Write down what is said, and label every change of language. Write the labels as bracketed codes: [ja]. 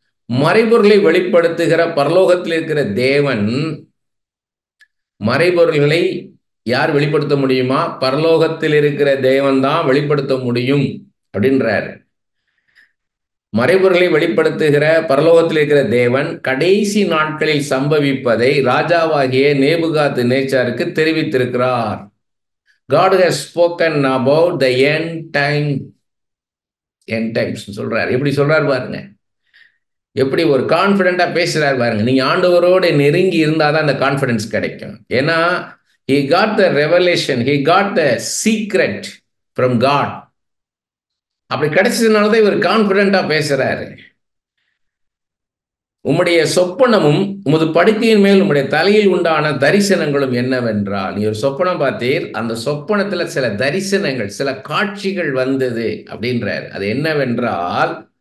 [ta] மறைபொருளை வெளிப்படுத்துகிற பரலோகத்தில் இருக்கிற தேவன், மறைபொருள்களை யார் வெளிப்படுத்த முடியுமா? பரலோகத்தில் இருக்கிற தேவன் தான் வெளிப்படுத்த முடியும் அப்படின்றாரு. மறைபொருளை வெளிப்படுத்துகிற பரலோகத்தில் இருக்கிற தேவன் கடைசி நாட்களில் சம்பவிப்பதை ராஜாவாகிய நேபுகாத்நேச்சாருக்கு தெரிவித்திருக்கிறார். [en] God has spoken about the end times [ta] சொல்றாரு. எப்படி சொல்றாரு பாருங்க, எப்படி ஒரு கான்ஃபிடென்ட்டா பேசுறாரு பாருங்க. நீங்க ஆண்டவரோடு நெருங்கி இருந்தாதான் அந்த கான்ஃபிடன்ஸ் கிடைக்கும். ஏன்னா [en] he got the revelation, he got the secret from God. [ta] அப்படி கிடைச்சதுனாலதான் இவர் கான்ஃபிடென்ட்டா பேசுறாரு. உம்முடைய சொப்பனமும் உமது படுக்கையின் மேல் உம்முடைய தலையில் உண்டான தரிசனங்களும் என்னவென்றால், நீ ஒரு சொப்பனம் பார்த்தீர், அந்த சொப்பனத்துல சில தரிசனங்கள், சில காட்சிகள் வந்தது அப்படின்றார். அது என்னவென்றால்,